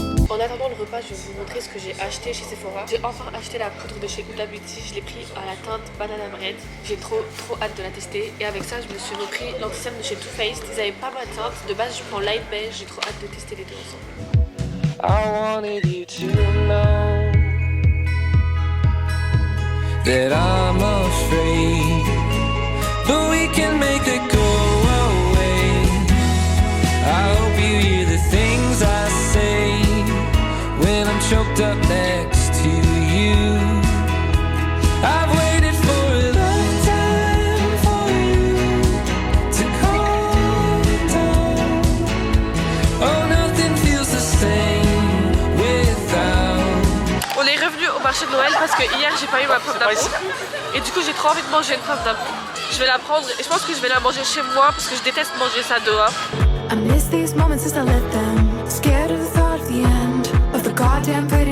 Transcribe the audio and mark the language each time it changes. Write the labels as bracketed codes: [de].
[fr] En attendant le repas, je vais vous montrer ce que j'ai acheté chez Sephora. J'ai enfin acheté la poudre de chez Huda Beauty. Je l'ai pris à la teinte Banana Bread. J'ai trop hâte de la tester. Et avec ça, je me suis repris l'anti-cerne de chez Too Faced. Ils avaient pas ma teinte. De base, je prends light beige. J'ai trop hâte de tester les deux ensemble. [en] I wanted you to know that I'm afraid, but we can make it go away. I hope you hear the things I say when I'm choked up next to you. I've waited for a long time for you to calm down. Oh, nothing feels the same without. [fr] On est revenu au marché de Noël parce que hier j'ai pas eu ma pomme d'amour et du coup j'ai trop envie de manger une pomme d'amour. Je vais la prendre et je pense que je vais la manger chez moi parce que je déteste manger ça dehors. [en] I miss these moments as I let them, scared of the thought of the end of the goddamn